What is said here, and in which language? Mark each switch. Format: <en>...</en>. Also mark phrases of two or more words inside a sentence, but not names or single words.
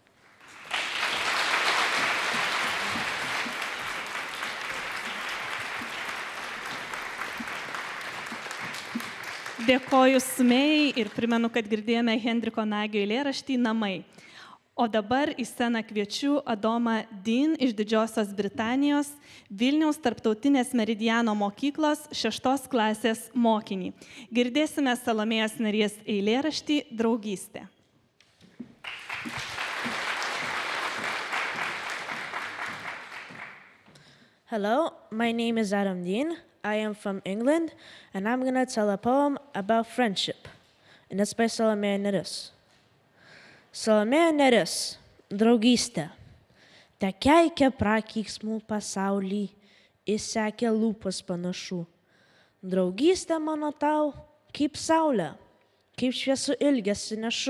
<lt>Dėkoju Sumėjai ir primenu, kad girdėjome Hendriko Nagio eilėraštį Namai. O dabar į sceną kviečiu Adomą Dean iš Didžiosios Britanijos, Vilniaus tarptautinės Meridiano mokyklos 6 klasės mokinį. Girdėsime Salomėjos Nėries eilėraštį Draugystė.</lt> <en>Hello, my name is Adam Dean. I am from England, and I'm going to tell a poem about friendship, and it's by Salomėja Nėris.</en> <lt>Salomėja Nėris, draugystė, te keikia prakeiksmų pasaulį, įsekė lūpas panašu. Draugystė mano tau, kaip saulė, kaip šviesų ilgesi nešu.</lt>